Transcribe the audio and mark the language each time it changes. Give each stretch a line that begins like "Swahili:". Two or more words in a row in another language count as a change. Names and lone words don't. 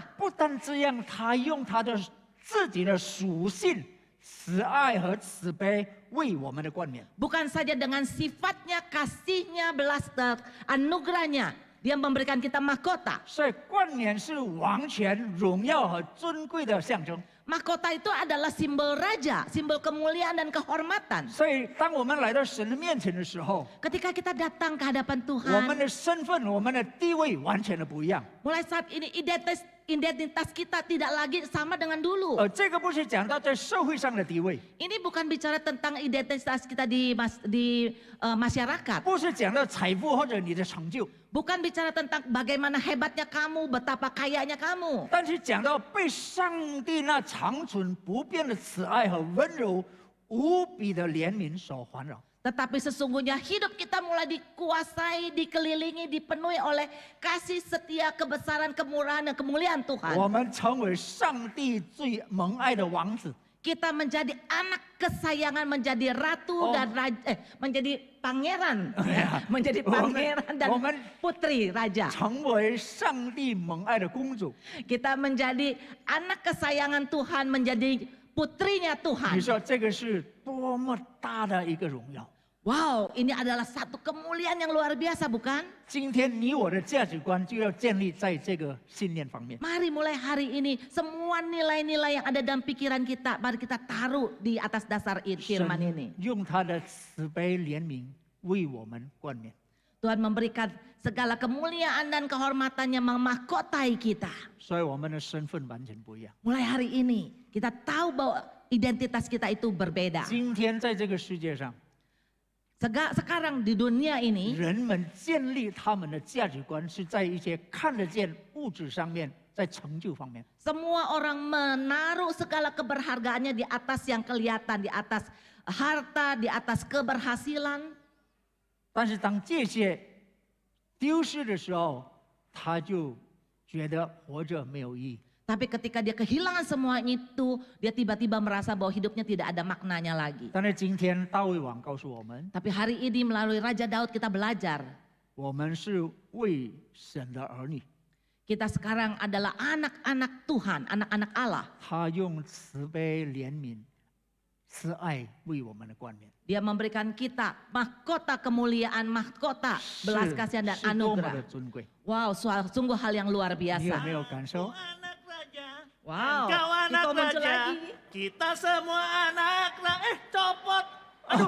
Chinese: 不单这样，他用他的自己的属性、慈爱和慈悲为我们的冠冕。
Indonesian: Bukan saja dengan sifatnya, kasihnya, belas anugerahnya, Dia memberikan kita mahkota.
Chinese: 所以冠冕是王权、荣耀和尊贵的象征。
Indonesian: Mahkota itu adalah simbol raja, simbol kemuliaan dan kehormatan.
Chinese: 所以，当我们来到神的面前的时候，
Indonesian: Ketika kita datang ke hadapan
Chinese: 我们
Indonesian: Tuhan,
Chinese: 的身份、我们的地位完全的不一样。
Indonesian: mulai saat ini identitas kita tidak lagi sama dengan dulu.
Chinese: 这个不是讲到在社会上的地位，
Indonesian: Ini bukan bicara tentang identitas kita di masyarakat.
Chinese: 不是讲到财富或者你的成就，
Indonesian: Bukan bicara tentang bagaimana hebatnya kamu, betapa kayanya kamu.
Chinese: 但是讲到被上帝那长存不变的慈爱和温柔、无比的怜悯所环绕。
Indonesian: Tetapi sesungguhnya hidup kita mulai dikuasai, dikelilingi, dipenuhi oleh kasih setia, kebesaran, kemurahan, dan kemuliaan
Chinese: 我
Indonesian: Tuhan.
Chinese: 们成为上帝最蒙爱的王子，
Indonesian: Kita menjadi anak kesayangan, menjadi ratu dan menjadi pangeran. Menjadi pangeran dan putri raja.
Chinese: 成为上帝蒙爱的公主。
Indonesian: Kita menjadi anak kesayangan Tuhan, menjadi putrinya
Chinese: 你
Indonesian: Tuhan.
Chinese: 说这个是多么大的一个荣耀！
Indonesian: Wow, ini adalah satu kemuliaan yang luar biasa, bukan?
Chinese: 今天你我的价值观就要建立在这个信念方面。
Indonesian: Mari mulai hari ini semua nilai-nilai yang ada dalam pikiran kita, mari kita taruh di atas dasar firman ini.
Chinese: 用他的慈悲怜悯为我们冠冕。
Indonesian: Tuhan memberikan segala kemuliaan dan kehormatannya memahkotai kita.
Chinese: 所以我们的身份完全不一样。
Indonesian: Mulai hari ini kita tahu bahwa identitas kita itu berbeda.
Chinese: 今天在这个世界上，
Indonesian: Sekarang di dunia ini
Chinese: 人们建立他们的价值观是在一些看得见物质上面，在成就方面。
Indonesian: semua orang menaruh segala keberhargaannya di atas yang kelihatan, di atas harta, di atas keberhasilan.
Chinese: 但是当这些丢失的时候，他就觉得活着没有意义。
Indonesian: Tapi ketika dia kehilangan semua itu, dia tiba-tiba merasa bahwa hidupnya tidak ada maknanya lagi.
Chinese: 但是今天大卫王告诉我们，
Indonesian: Tapi hari ini melalui Raja Daud kita belajar,
Chinese: 我们是为神的儿女，
Indonesian: kita sekarang adalah anak-anak Tuhan, anak-anak Allah.
Chinese: 他用慈悲怜悯、慈爱为我们的冠冕，
Indonesian: Dia memberikan kita mahkota kemuliaan, mahkota belas kasihan dan
Chinese: 是多么的
Indonesian: anugerah.
Chinese: 尊贵。
Indonesian: Wow, sungguh hal yang luar
Chinese: 你有
Indonesian: biasa.
Chinese: 没有感受？
Indonesian: Anak raja, Wow, engkau anak Iko muncul raja, lagi. kita semua anak raja. Copot. Aduh,